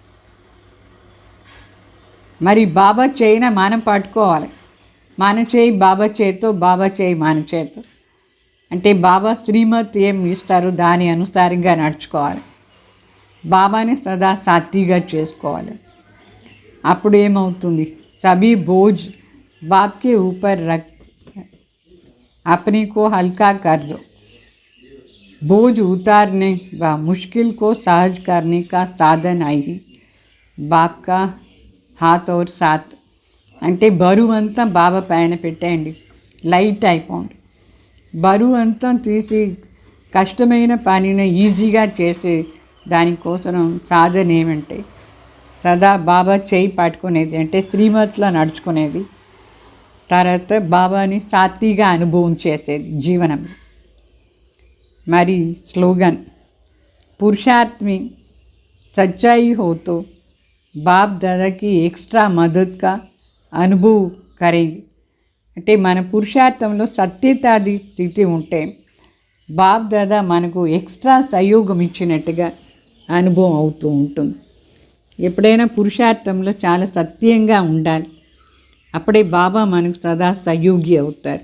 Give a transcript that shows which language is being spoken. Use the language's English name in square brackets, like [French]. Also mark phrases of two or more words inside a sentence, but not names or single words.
[Telugu] మరి బాబా చేయిన మనం పట్టుకోవాలి, మన చేయి బాబా చేతో, బాబా చేయి మన చేతో. అంటే బాబా శ్రీమత్ ఏం ఇస్తారు దాని అనుసారంగా నడుచుకోవాలి, బాబాని సదా సాత్విగా చేసుకోవాలి. అప్పుడు ఏమవుతుంది, [Hindi] सभी बोझ बाप के ऊपर रख अपने को हल्का कर दो। बोझ उतारने व मुश्किल को सहज करने का साधन आई बाप का हाथ और साथ। [Telugu] అంటే బరువు అంతా బాబా పైన పెట్టేయండి, లైట్ అయిపోండి. బరువు అంతా తీసి కష్టమైన పనిని ఈజీగా చేసే దానికోసం సాధన ఏమంటే సదా బాబా చేయి పట్టుకునేది, అంటే శ్రీమతిలో నడుచుకునేది. తర్వాత బాబాని సాత్విగా అనుభవం చేసేది జీవనం. మరి స్లోగన్ [Hindi] पुरुषार्थ में सच्चाई हो तो बाप दादा की एक्स्ट्रा मदद का अनुभव करेंगे. [Telugu] అంటే మన పురుషార్థంలో సత్యతాది స్థితి ఉంటే బాప్ దాదా మనకు ఎక్స్ట్రా సహయోగం ఇచ్చినట్టుగా అనుభవం అవుతూ ఉంటుంది. ఎప్పుడైనా పురుషార్థంలో చాలా సత్యంగా ఉండాలి, అప్పుడే బాబా మనకు సదా సహయోగి అవుతారు.